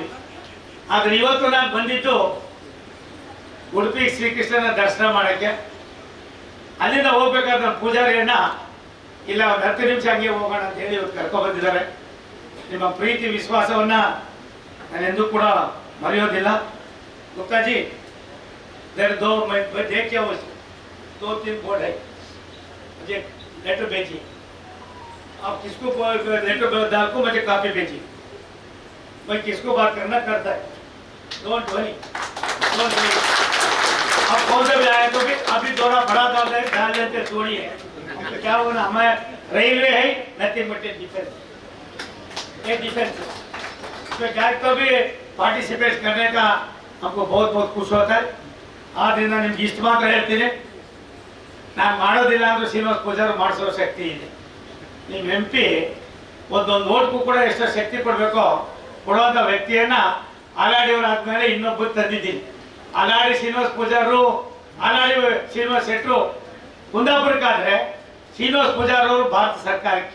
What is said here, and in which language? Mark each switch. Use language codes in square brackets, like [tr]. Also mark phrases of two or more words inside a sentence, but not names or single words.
[kn] ಆದರೆ ಇವತ್ತು ನಾನು ಬಂದಿದ್ದು ಉಡುಪಿ ಶ್ರೀಕೃಷ್ಣನ ದರ್ಶನ ಮಾಡೋಕ್ಕೆ. ಅಲ್ಲಿಂದ ಹೋಗ್ಬೇಕಾದ್ರೆ ಪೂಜಾರಿಯನ್ನ ಇಲ್ಲ ಒಂದು 10 ನಿಮಿಷ ಹಂಗೆ ಹೋಗೋಣ ಅಂತ ಹೇಳಿ ಇವತ್ತು ಕರ್ಕೊಬಂದಿದ್ದಾರೆ. ನಿಮ್ಮ ಪ್ರೀತಿ ವಿಶ್ವಾಸವನ್ನು ನಾನೆಂದೂ ಕೂಡ ಮರೆಯೋದಿಲ್ಲ. ಗುಪ್ತಾಜಿ, [hi] देखिए 2-3 बोर्ड है, मुझे लेटर भेजिए. आप किसको लेटर डाल को मुझे कॉपी भेजिए. मैं किसको बात करना करता है. [en] Don't worry. [hi] आप कौन सा भी आए तो भी अभी थोड़ा बड़ा डाल लेते थोड़ी है. क्या होना, हमें रेलवे है [en] nothing but defence. [hi] ये डिफेंस इसमें क्या तो भी पार्टिसिपेट करने का हमको बहुत बहुत खुश होता है. [kn] ಆದ್ದರಿಂದ ನಿಮ್ಗೆ ಇಷ್ಟು ಮಾತ್ರ ಹೇಳ್ತೀನಿ, ನಾನು ಮಾಡೋದಿಲ್ಲ ಅಂದ್ರೆ ಶ್ರೀನಿವಾಸ ಪೂಜಾರು ಮಾಡಿಸೋ ಶಕ್ತಿ ಇದೆ. ನಿಮ್ಮ MP ಒಂದೊಂದು ಓಟ್ಗೂ ಕೂಡ ಎಷ್ಟು ಶಕ್ತಿ ಕೊಡಬೇಕೋ ಕೊಡುವಂಥ ವ್ಯಕ್ತಿಯನ್ನು ಆಲಾಡಿಯವರಾದ್ಮೇಲೆ ಇನ್ನೊಬ್ಬರು ತಂದಿದ್ದೀನಿ. ಆಲಾಡಿ ಶ್ರೀನಿವಾಸ ಪೂಜಾರು, ಆಲಾಡಿ ಶ್ರೀನಿವಾಸ ಶೆಟ್ಟರು ಕುಂದಾಪುರಕ್ಕಾದರೆ ಶ್ರೀನಿವಾಸ ಪೂಜಾರವರು ಭಾರತ ಸರ್ಕಾರಕ್ಕೆ.